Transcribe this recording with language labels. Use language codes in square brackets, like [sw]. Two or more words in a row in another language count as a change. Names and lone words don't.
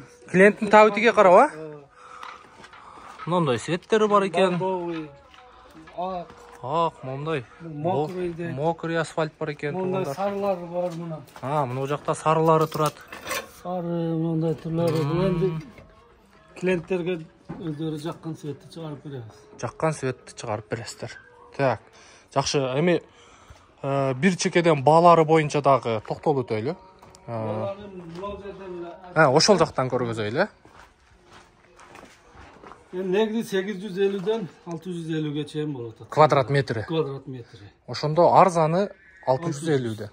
[ky] Клиенттин табитиге карап, а? Мындай светтери бар экен. Ак, мындай мокрый асфальт бар экен. Мындай сарылары бар мына. Мына жакта сарылары турат. Сары мындай түрлөрү. [kk] Бул энди клиенттерге өздері жаққан светті шығарып береміз. Жаққан светті шығарып бересіздер. [ky] Так. Жақшы, эми бир чекеден баалары боюнча дагы токтолуп өтөйлү. Ошол жактан көргөзөйлү. Негизи 850ден 650ге чейин болот. Квадрат метри. Ошондо арзаны 650ден.